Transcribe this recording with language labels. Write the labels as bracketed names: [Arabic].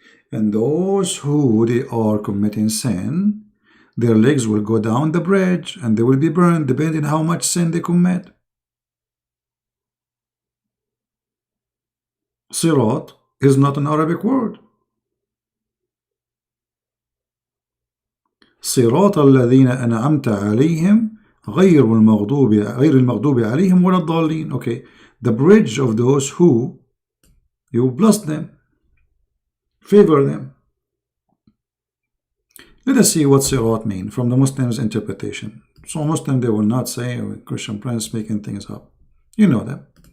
[English] And those who they are committing sin, their legs will go down the bridge and they will be burned depending how much sin they commit. Sirat is not an Arabic word. [Arabic] صراط الذين أنعمت عليهم غير المغضوب عليهم ولا الضالين. [English] Okay, the bridge of those who you bless them, favor them. Let us see what sirat mean from the Muslims' interpretation. So Muslim, they will not say, oh, Christian Prince making things up. You know them.